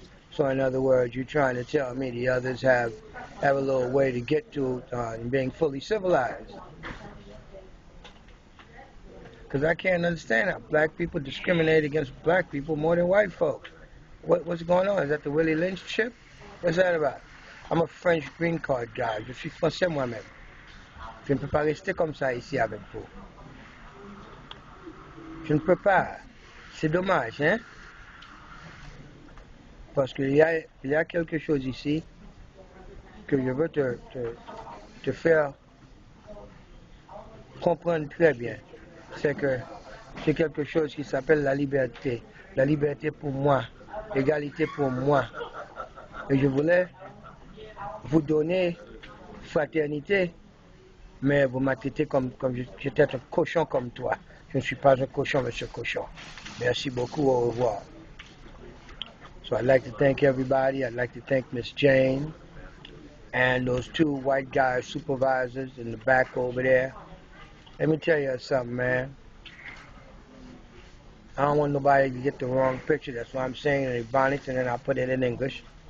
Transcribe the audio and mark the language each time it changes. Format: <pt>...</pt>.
<en>So in other words, you're trying to tell me the others have a little way to get to being fully civilized. Because I can't understand how black people discriminate against black people more than white folks. What's going on? Is that the Willie Lynch chip? What's that about? I'm a French green card guy.</en> <fr>Je suis français moi-même. Je ne peux pas rester comme ça ici avec vous. Je ne peux pas. C'est dommage, hein? Parce qu'il y a quelque chose ici que je veux te faire comprendre très bien. C'est que c'est quelque chose qui s'appelle la liberté. La liberté pour moi, l'égalité pour moi. Et je voulais vous donner fraternité, mais vous m'avez traité comme j'étais un cochon comme toi. Je ne suis pas un cochon, monsieur cochon. Merci beaucoup, au revoir.</fr> <en>So I'd like to thank everybody. I'd like to thank Miss Jane and those two white guy supervisors in the back over there. Let me tell you something, man. I don't want nobody to get the wrong picture. That's why I'm saying it in Ebonics and then I'll put it in English.</en>